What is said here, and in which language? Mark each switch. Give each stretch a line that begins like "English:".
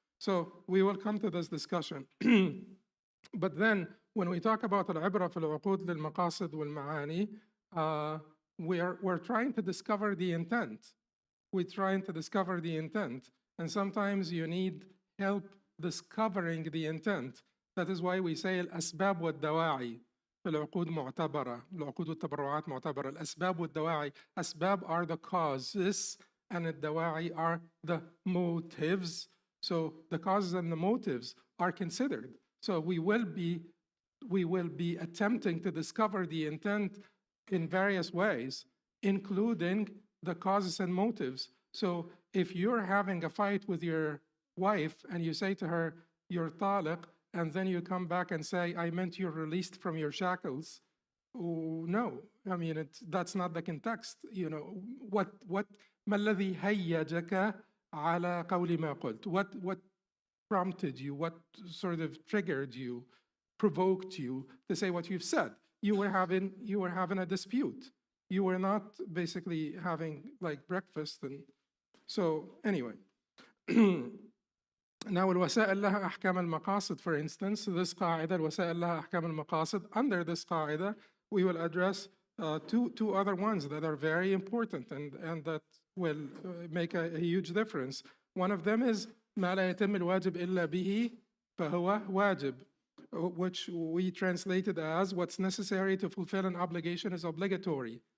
English: So we will come to this discussion. But then when we talk about
Arabic: al-ibra fi al-uqud lil-maqasid wal-ma'ani,
English: we're trying to discover the intent. We're trying to discover the intent. And sometimes you need help discovering the intent. That is why we say
Arabic: al-asbab wa al-dawa'i. العقود معتبرة، العقود والتبرعات معتبرة. الأسباب والدواعي.
English: Asbab are the causes and الدواعي are the motives. So the causes and the motives are considered. So we will be attempting to discover the intent in various ways, including the causes and motives. So if you're having a fight with your wife and you say to her, you're taliq, and then you come back and say, I meant you're released from your shackles. Oh, no, I mean, that's not the context. What
Arabic: ما الذي هيجك على قول ما قلت?
English: What prompted you? What sort of triggered you, provoked you to say what you've said? You were having a dispute. You were not basically having like breakfast. And so anyway. Now,
Arabic: الوسائل لها أحكام المقاصد,
English: for instance, this
Arabic: قاعدة الوسائل لها أحكام المقاصد.
English: Under this قاعدة, we will address two other ones that are very important and that will make a huge difference. One of them is
Arabic: ما لا يتم الواجب إلا به فهو واجب,
English: which we translated as what's necessary to fulfill an obligation is obligatory.